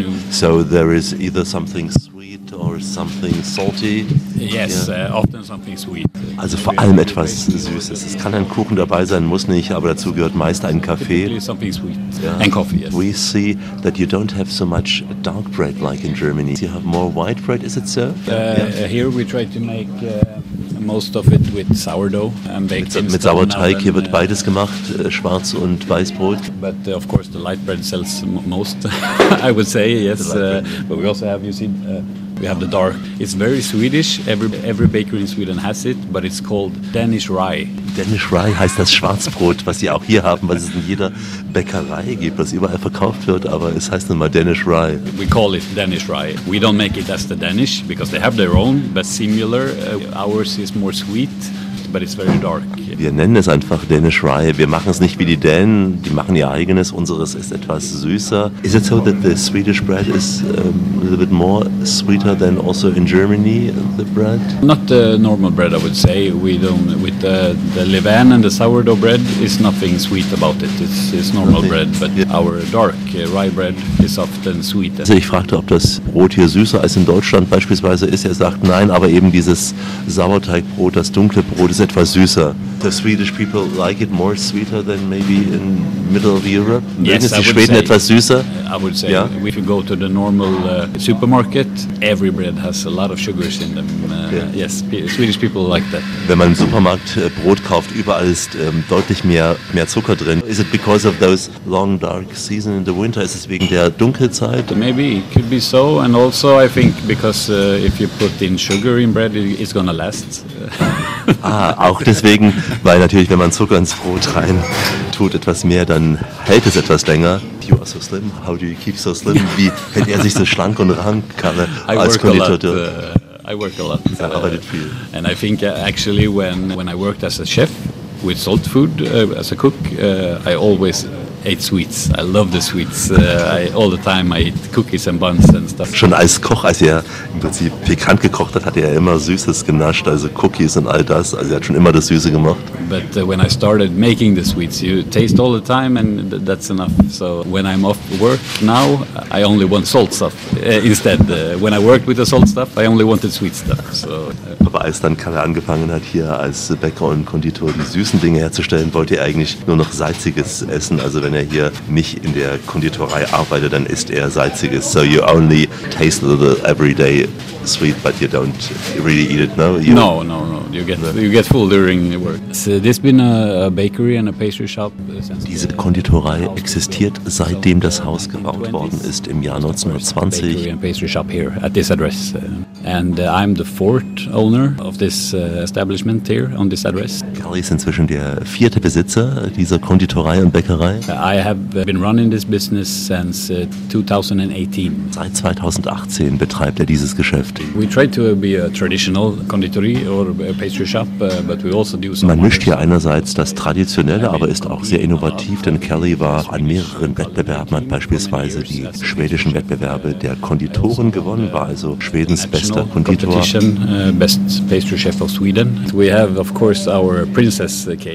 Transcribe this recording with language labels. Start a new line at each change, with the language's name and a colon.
English: So there is either something sweet or something salty. Yes, often something sweet.
German: Also vor allem etwas Süßes. Es kann ein Kuchen dabei sein, muss nicht, aber dazu gehört meist ein Kaffee.
English: Something sweet. Yeah. And coffee, yes. We see that you don't have so much dark bread like in Germany. You have more white bread, is it, sir? Yeah. Here we try to make most of it with sourdough and baked instead.
German: Mit Sauerteig, hier wird beides gemacht, schwarz und weißbrot.
English: But of course the light bread sells most, I would say, yes. But we also have, you see, we have the dark. It's very Swedish. Every baker in Sweden has it, but it's called Danish rye.
German: Danish rye heißt das Schwarzbrot, was sie auch hier haben, was es in jeder Bäckerei gibt, was überall verkauft wird, aber es heißt nun mal Danish rye.
English: We call it Danish rye. We don't make it as the Danish, because they have their own, but similar. Ours is more sweet, but it's very dark.
German: Wir nennen es einfach Danish rye. Wir machen es nicht wie die Dänen. Die machen ihr eigenes. Unseres ist etwas süßer.
English: Is it so that the Swedish bread is a little bit more sweeter than also in Germany, the bread? Not the normal bread, I would say. We don't, with the Levain and the sourdough bread, is nothing sweet about it. It's normal bread, but our dark rye bread is often sweeter.
German: Also ich fragte, ob das Brot hier süßer als in Deutschland beispielsweise ist. Er sagt nein, aber eben dieses Sauerteigbrot, das dunkle Brot, ist etwas süßer.
English: The Swedish people like it more sweeter than maybe in middle of Europe. Yes,
German: die Schweden etwas süßer.
English: I would say, yeah. If you go to the normal supermarket, every bread has a lot of sugars in them. Yes, Swedish people like that.
German: Wenn man im Supermarkt Brot kauft, überall ist deutlich mehr Zucker drin.
English: Is it because of those long dark season in the winter?
German: Ist es wegen der Dunkelzeit?
English: Maybe it could be so. And also I think because if you put in sugar in bread, it's gonna last.
German: auch deswegen, weil natürlich, wenn man Zucker ins Brot rein tut, etwas mehr, dann hält es etwas länger.
English: You are so slim. How do you keep so slim?
German: Wie hält er sich so schlank und rank, Karre, als Konditor?
English: I work a lot.
German: Er arbeitet viel.
English: And I think actually when I worked as a chef with salt food, as a cook, I always ate sweets. I love the sweets. All the time I eat cookies and buns and stuff.
German: Schon als Koch, als er im Prinzip pikant gekocht hat, hat er immer Süßes genascht, also Cookies und all das. Also er hat schon immer das Süße gemacht.
English: But when I started making the sweets, you taste all the time and that's enough. So when I'm off work now, I only want salt stuff instead. When I worked with the salt stuff, I only wanted sweet stuff. So.
German: Aber als dann Kalle angefangen hat, hier als Bäcker und Konditor die süßen Dinge herzustellen, wollte er eigentlich nur noch Salziges essen. Also wenn er hier nicht in der Konditorei arbeitet, dann isst er Salziges.
English: So you only taste a little every day sweet, but you don't really eat it, no? No. You get full during the work. So there's been a bakery and a pastry shop.
German: Diese Konditorei existiert, seitdem das Haus gebaut worden ist, im Jahr 1920.
English: Bakery and pastry shop here at this address. And I'm the fourth owner of this establishment here on this address.
German: Kalle ist inzwischen der vierte Besitzer dieser Konditorei und Bäckerei.
English: I have been running this business since 2018.
German: Seit 2018 betreibt er dieses Geschäft.
English: We try to be a traditional conditory or a pastry shop, but we also do some.
German: Man mischt hier einerseits das Traditionelle, aber ist auch sehr innovativ, denn Kelly war an mehreren Wettbewerben, hat beispielsweise die schwedischen Wettbewerbe der Konditoren gewonnen, war also Schwedens bester Konditor.
English: Best pastry chef of Sweden. We have, of course, our princess cake.